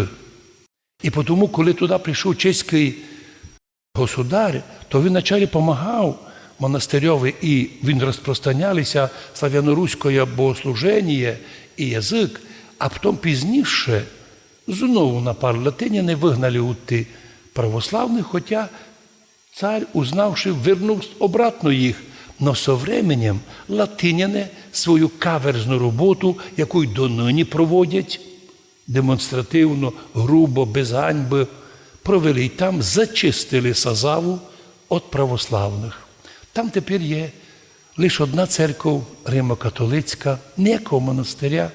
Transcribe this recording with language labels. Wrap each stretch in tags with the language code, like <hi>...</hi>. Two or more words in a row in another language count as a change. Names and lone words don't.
<uk>І тому, коли туди прийшов чеський государ, то він вначалі допомагав монастирьові, і він розпространялися слав'яно-руське богослуження і язик, а потім пізніше знову напали латиняни, вигнали у ті православних, хоча цар, узнавши, вернув обратно їх.</uk> <ru>Но со временем</ru> <uk>латиняни свою каверзну роботу, яку й донині проводять, демонстративно, грубо, без ганьби, провели і там зачистили Сазаву від православних. Там тепер є лише одна церква римо-католицька, ніякого монастиря.</uk>